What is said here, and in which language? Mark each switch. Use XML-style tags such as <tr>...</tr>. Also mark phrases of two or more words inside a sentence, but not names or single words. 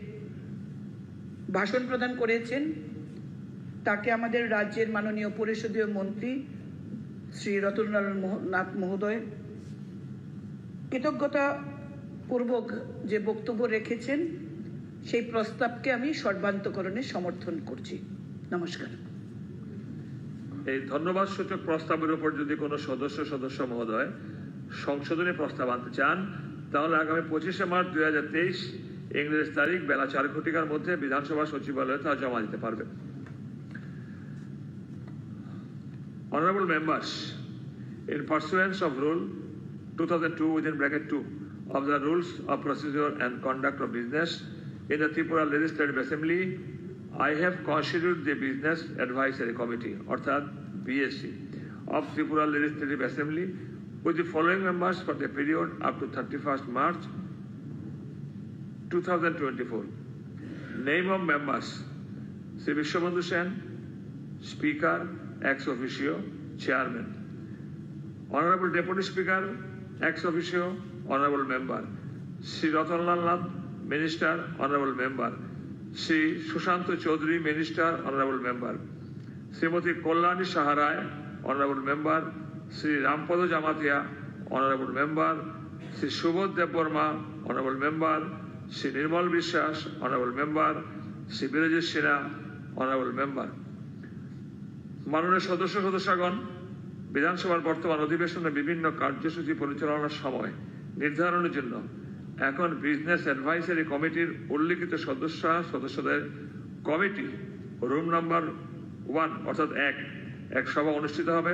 <bn>ভাষণ প্রদান করেছেন তাকে আমাদের রাজ্যের মাননীয় পরিষদীয় মন্ত্রী শ্রী রতনলাল নাথ মহোদয় কৃতজ্ঞতা পূর্বক যে বক্তব্য রেখেছেন সেই প্রস্তাবকে আমি সর্বান্তকরণে সমর্থন করছি। নমস্কার। এই ধন্যবাদ সূচক প্রস্তাবের উপর যদি কোনো সদস্য মহোদয় সংশোধনী প্রস্তাব আনতে চান, তাহলে আগামী 25শে মার্চ 2023 ইংরেজ তারিখ বেলা 4 ঘটিকার মধ্যে বিধানসভা সচিবালয়ে তা জমা দিতে পারবেন।</bn> <en>Honorable members, in pursuance of Rule 2002(2) of the Rules of Procedure and Conduct of Business in the Tripura Legislative Assembly, I have constituted the Business Advisory Committee, অর্থাৎ BSC, of Tripura Legislative Assembly with the following members for the period up to 31st March 2024. Name of members: Sri Vishwabandhu Sen, Speaker, ex officio, Chairman. Honorable Deputy Speaker, ex officio, Honorable Member. Sri Ratanlal Nath, Minister, Honorable Member. Sri Sushanta Chaudhary, Minister, Honorable Member. Srimati Kollani Saharay, Honorable Member. Sri Rampada Jamatia, Honorable Member. Sri Subodh Debbarma, Honorable Member. Sri Nirmal Vishwas, Honorable Member. Sri Birajit Sinha, Honorable Member.</en> <bn>মাননীয় সদস্যগণ, বিধানসভার বর্তমান অধিবেশনে বিভিন্ন কার্যসূচি পরিচালনার সময় নির্ধারণের জন্য এখন</bn> <en>Business Advisory Committee</en> <bn>উল্লিখিত সদস্যদের</bn> <en>committee room number</en> <bn>1 অর্থাৎ এক সভা অনুষ্ঠিত হবে।</bn>